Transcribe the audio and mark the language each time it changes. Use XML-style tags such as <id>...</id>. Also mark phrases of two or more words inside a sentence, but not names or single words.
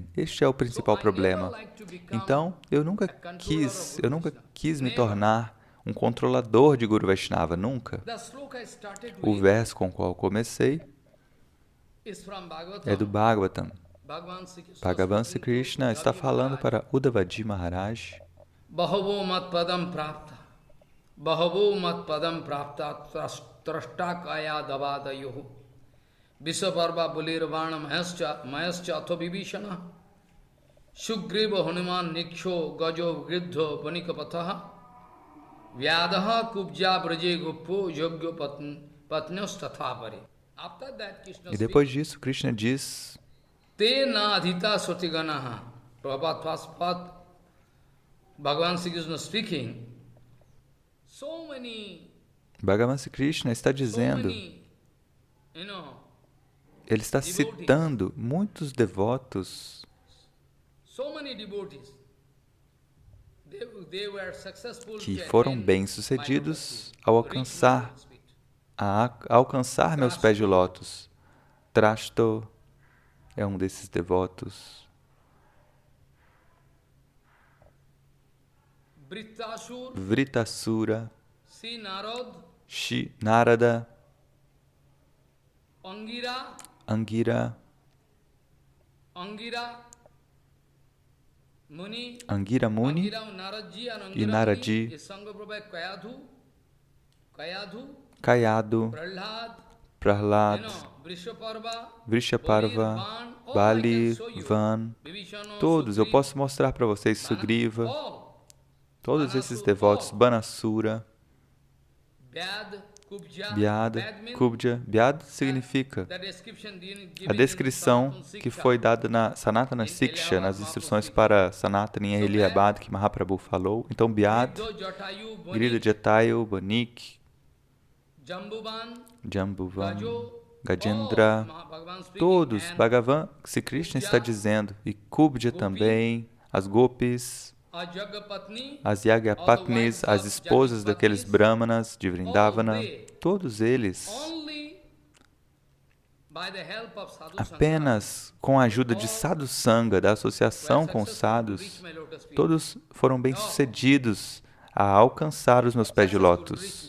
<pt>Este é o principal problema. Então, eu nunca quis me tornar um controlador de Guru Vaishnava, nunca. O verso com o qual comecei é do Bhagavatam. Bhagavan Sri Krishna está falando para Uddhavaji Maharaj.</pt> <sa>Bahavo mat padam prapta trashta kaya davadayoh Visvaparva bulirvana mayascha atho vibhishana Sugriva Hanuman niksho gajo griddho panikapataha Vyadaha kubja braje goppo yogyo patnyos tathavari.</sa> <pt>E depois disso, Krishna diz:</pt> <sa>Te na adhita sotiganaha.</sa> <en>Prabhupada first part, Bhagavan Sri Krishna speaking.</en> <pt>Bhagavan Sri Krishna está dizendo, ele está citando muitos devotos que foram bem-sucedidos ao alcançar meus pés de lótus. Trashto é um desses devotos. Vritasura, Narada, Angira Muni e Naradji, Kayadu, Prahlad, Vrishaparva, Bali, Van, todos. Eu posso mostrar para vocês Sugriva, todos esses devotos, Banasura, Vyada, Kubja. Vyada significa a descrição que foi dada na Sanatana Siksha, nas instruções para Sanatana em Allahabad, que Mahaprabhu falou. Então, Vyada, Girida Jatayu, Banik, Jambuvan, Gajendra, todos, Bhagavan Sri Krishna está dizendo, e Kubja também, as Gopis, as Yagyapatnis, as esposas daqueles Brahmanas de Vrindavana, todos eles, apenas com a ajuda de</pt> <sa>Sadhu Sangha,</sa> <pt>da associação com os sadhus, todos foram bem-sucedidos a alcançar os meus pés de lótus.</pt>